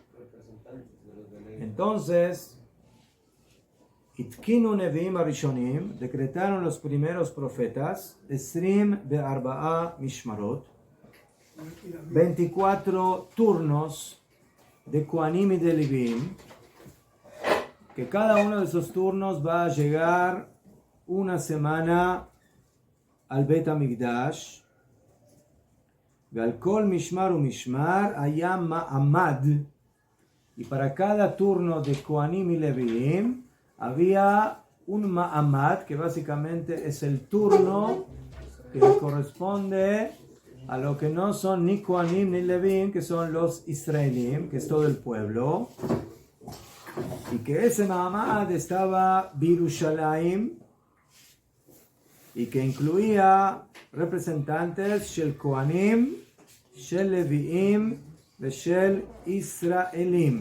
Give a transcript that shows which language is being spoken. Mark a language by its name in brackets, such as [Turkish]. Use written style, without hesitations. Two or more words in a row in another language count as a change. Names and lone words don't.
[Spanish] Entonces, [Hebrew] תיקנו נביאים הראשונים, [Spanish] decretaron los primeros profetas, [Hebrew] עשרים וארבעה משמרות, [Spanish] 24 turnos de Kohanim y de Levim, que cada uno de esos turnos va a llegar una semana al Bet HaMikdash. [Hebrew] על כל משמר ומשמר היה מעמד, [Spanish] y para cada turno de Kohanim y Leviim había un ma'amad, que básicamente es el turno que le corresponde a lo que no son ni Kohanim ni Leviim, que son los Israelim, que es todo el pueblo, y que ese ma'amad estaba Birushalayim, y que incluía representantes [Hebrew] של כהנים של לויים, [Spanish] de [Hebrew] של ישראלים.